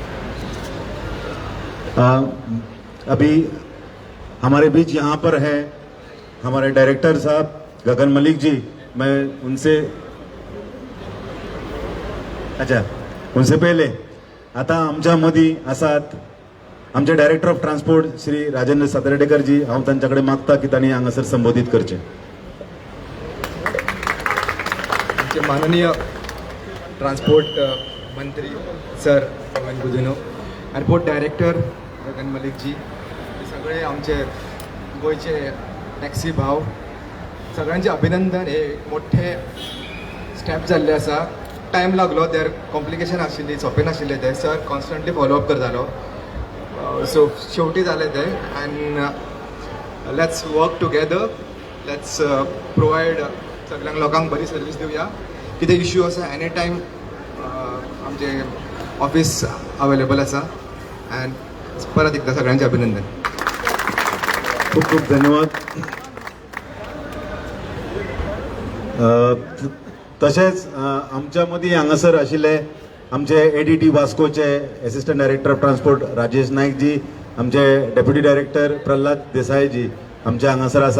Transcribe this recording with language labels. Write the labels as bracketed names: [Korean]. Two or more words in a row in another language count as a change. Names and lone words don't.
[Hindi] अभी हमारे बीच यहाँ पर है हमारे डायरेक्टर साहब गगन मलिक जी, मैं उनसे उनसे पहिले [Konkani] आता आमच्या मदी आसात आमचे डायरेक्टर ऑफ ट्रान्सपोर्ट श्री राजेंद्र सातर्डेकर जी. हांव तांच्याकडे मागता की तांणी हांगासर संबोधीत करचे. आमचे माननीय ट्रान्सपोर्ट मंत्री सर पवन गुदिनो, एअरपोर्ट डायरेक्टर गगन मलिक जी, हे सगळे आमचे गोयचे टॅक्सी भाव, सगळ्यांचे अभिनंदन. हे मोठे स्टेप जाल्ले आसा. टायम लागलो, देर कॉम्प्लिकेशन आशिल्ली, सोंपे नाशिल्ले ते. सर [English] constantly follow-up [Konkani] करतालो. सो शेवटी जालें तें. [English] and let's work together, let's provide [Konkani] सगळ्यांक लोकांक बरी सर्वीस दिवया. कितें इश्यू आसा [English] any time [Konkani] आमचे [English] office available [Konkani] आसा. अँड परत एकदा सगळ्यांचे अभिनंदन. खूप खूप धन्यवाद. तसेच आमच्या मदीं हांगासर आशिल्ले आमचे एडीटी वास्कोचे [English] assistant director of transport [Konkani] राजेश नाईक जी, आमचे [English] deputy director [Konkani] प्रल्हाद देसाई जी आमचे हांगासर आसात.